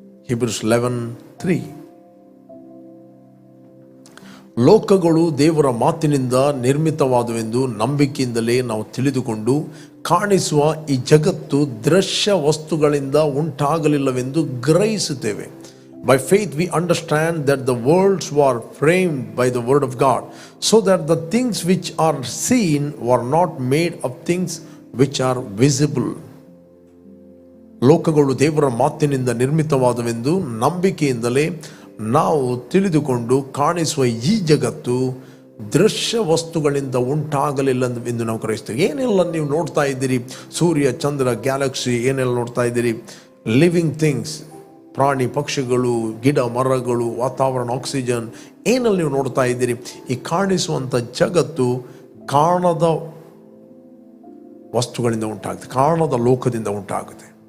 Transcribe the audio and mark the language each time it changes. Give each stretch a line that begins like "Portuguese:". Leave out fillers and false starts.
English: Hebrews 11:3.
Kannada: ಲೋಕಗಳು ದೇವರ ಮಾತಿನಿಂದ ನಿರ್ಮಿತವಾದವೆಂದು ನಂಬಿಕೆಯಿಂದಲೇ ನಾವು ತಿಳಿದುಕೊಂಡು, ಕಾಣಿಸುವ ಈ ಜಗತ್ತು ದೃಶ್ಯ ವಸ್ತುಗಳಿಂದ ಉಂಟಾಗಲಿಲ್ಲವೆಂದು ಗ್ರಹಿಸುತ್ತೇವೆ.
English: By faith we understand that the worlds were framed by the word of God, so that the things which are seen were not made of things which are visible.
Kannada: ಲೋಕಗಳು ದೇವರ ಮಾತಿನಿಂದ ನಿರ್ಮಿತವಾದವೆಂದು ನಂಬಿಕೆಯಿಂದಲೇ ನಾವು ತಿಳಿದುಕೊಂಡು, ಕಾಣಿಸುವ ಈ ಜಗತ್ತು ದೃಶ್ಯ ವಸ್ತುಗಳಿಂದ ಉಂಟಾಗಲಿಲ್ಲ ಎಂದು ನಾವು ಗ್ರಹಿಸ್ತೇವೆ. ಏನೆಲ್ಲ ನೀವು ನೋಡ್ತಾ ಇದ್ದೀರಿ, ಸೂರ್ಯ, ಚಂದ್ರ, ಗ್ಯಾಲಕ್ಸಿ, ಏನೆಲ್ಲ ನೋಡ್ತಾ ಇದ್ದೀರಿ, ಲಿವಿಂಗ್ ಥಿಂಗ್ಸ್, ಪ್ರಾಣಿ ಪಕ್ಷಿಗಳು, ಗಿಡ ಮರಗಳು, ವಾತಾವರಣ, ಆಕ್ಸಿಜನ್, ಏನೆಲ್ಲ ನೀವು ನೋಡ್ತಾ ಇದ್ದೀರಿ, ಈ ಕಾಣಿಸುವಂಥ ಜಗತ್ತು ಕಾಣದ ವಸ್ತುಗಳಿಂದ ಉಂಟಾಗುತ್ತೆ, ಕಾಣದ ಲೋಕದಿಂದ ಉಂಟಾಗುತ್ತೆ.